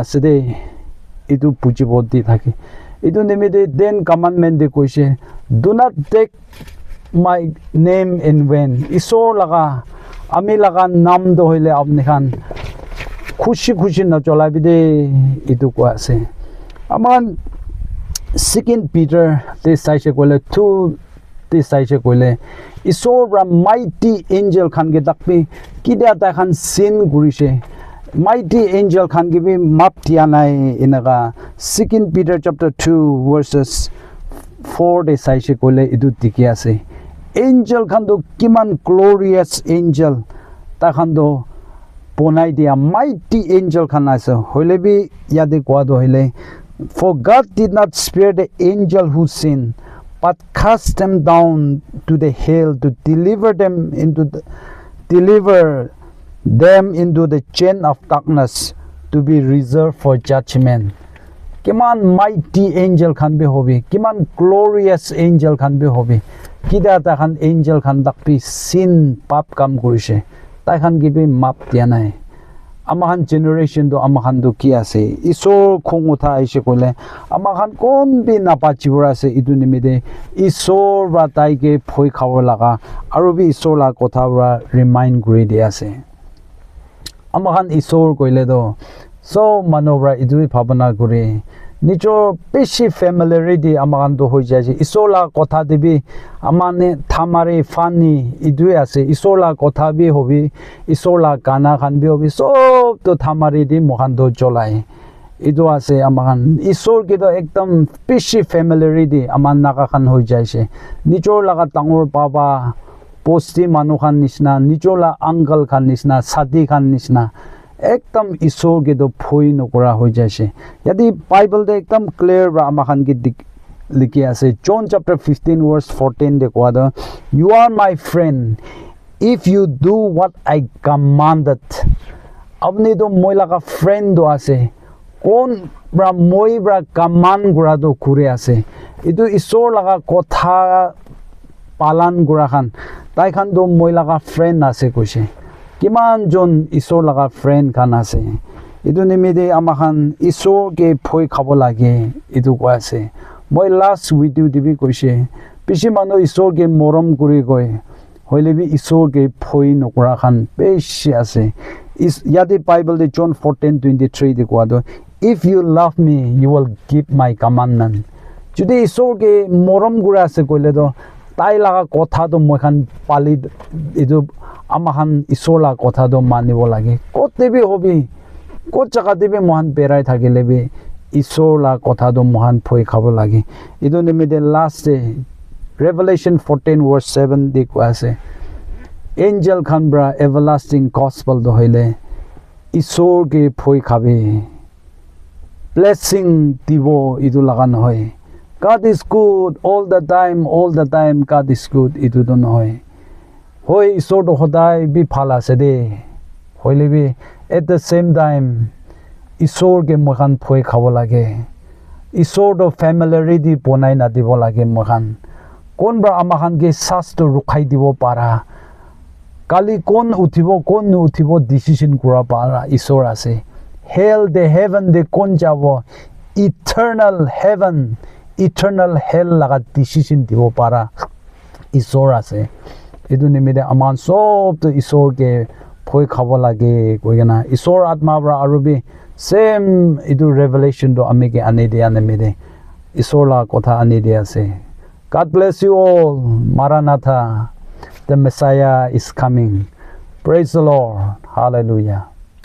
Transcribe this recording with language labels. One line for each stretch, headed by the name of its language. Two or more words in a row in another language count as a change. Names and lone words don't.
Naga Pidgin: sede idu pujibodi thaki idu nimide
English: then commandment
Naga Pidgin: de koise
English: do not take my name in vain
Naga Pidgin: isor laga amila kan nam do hoile apni khan khushi na chola bide idu ko ase aman second Peter this saise kole 2 this saise kole isor ra
English: mighty angel
Naga Pidgin: khan ge dakpi kida ta khan sin gurise
English: mighty angel
Naga Pidgin: khan ge bi map tia nai inaga second Peter chapter 2 verses 4 this saise kole idu tiki ase angel khan do kiman
English: glorious angel
Naga Pidgin: ta khan do ponai dia
English: mighty angel
Naga Pidgin: khan ase hoile bi yade kwa do hoile
English: for God did not spare the angel who sinned but cast them down to the hell to deliver them into the chain of darkness to be reserved for judgment
Naga Pidgin: kiman
English: mighty angel
Naga Pidgin: khan be hobi kiman
English: glorious angel
Naga Pidgin: khan be hobi kida ta khan angel khan dakpi sin pap kam kurise tai khan gibi map dia nai amahan generation do amahan do ki ase isor khong utha aise kole amahan kon bi napa chibura ase idu nimide isor ra tai ke phoi khawar laga aru bi isor la kotha ra remind kuri dia ase amahan isor koile do so manobra idu bhabana kuri nijo beshi familiarity amahan do hoi jaje isola kotha debi amane thamare fani idu ase isola kotha bi hobi isola kana khan bi hobi sob to thamare di mohan do jolai idu ase amahan isor ke do ekdam beshi familiarity aman naga khan hoi jaise nijo laga tangor baba posti manu khan nisna nijo la uncle khan nisna sadi khan nisna ekdam isor ke do phoi nokora hoi jaise yadi bible de ekdam clear ra amahan ke likhi ase John chapter 15 verse 14 de kwa do
English: you are my friend if you do what I commanded
Naga Pidgin: apni do moi laga friend do ase kon bra moi bra command gura do kure ase idu isor laga kotha palan gura khan tai khan do moi laga friend ase koise kiman jon isor laga friend khan ase idu nimide amahan isor ke phoi khabo lage idu ko ase moi last video dibi koise pishi mano isor ke morom kuri goi hoile bi isor ke phoi nokra khan beshi ase is yadi bible de John 14:23 de ko do
English: if you love me you will keep my commandment
Naga Pidgin: jodi isor ke morom gura ase koile do tai laga kotha do moi khan pali idu amahan isola kotha do manibo lage kote bi hobi ko jaga debe mohan berai thakile bi isola kotha do mohan phoi khabo lage idu nimide last day Revelation 14 verse 7 de ko ase angel khan bra
English: everlasting gospel
Naga Pidgin: do hoile isor ke phoi khabe blessing dibo idu lagan hoy
English: God is good all the time God is good
Naga Pidgin: idu do hoy hoy isor do hodai bi phala se de hoile bi
English: at the same
Naga Pidgin: time isor ke mohan phoi khabo lage isor do familiarity bonai na dibo lage mohan kon bra amahan ke sas to rukhai dibo para kali kon nu uthibo decision kura para isor ase hell
English: the heaven
Naga Pidgin: de kon jabo
English: eternal heaven eternal hell
Naga Pidgin: laga decision dibo para isor ase idu nimide aman sob to isor ke phoi khabo lage koigena isor atma bra arubi same idu revelation do amike ane de nimide isor la kotha ane de ase
English: God bless you all
Naga Pidgin: Maranatha
English: the Messiah is coming praise the Lord hallelujah